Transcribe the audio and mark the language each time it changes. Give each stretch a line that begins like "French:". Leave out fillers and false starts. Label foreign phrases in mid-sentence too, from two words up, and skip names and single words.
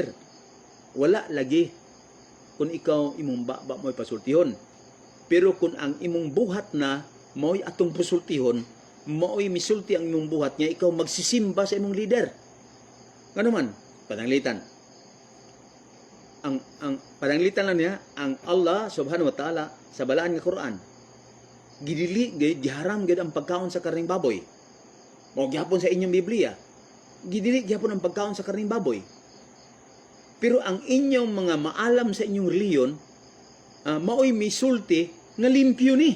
Cebuano: Wala lagi kung ikaw imong baba mo'y pasultihon. Pero kung ang imong buhat na mo'y atong pasultihon, mo'y misulti ang imong buhat nga ikaw magsisimba sa imong leader. Nga naman, pananglitan. Ang pananglitan lang niya, ang Allah
Arabic: سبحانه وتعالى
Cebuano: sa balaan nga Quran, gidili, giharam gid ang pagkaon sa karning baboy. Mo gihapon sa inyong Biblia, gidili gihapon ang pagkaon sa karning baboy. Pero ang inyong mga maalam sa inyong reliyon, mao'y misulti nga limpyo ni.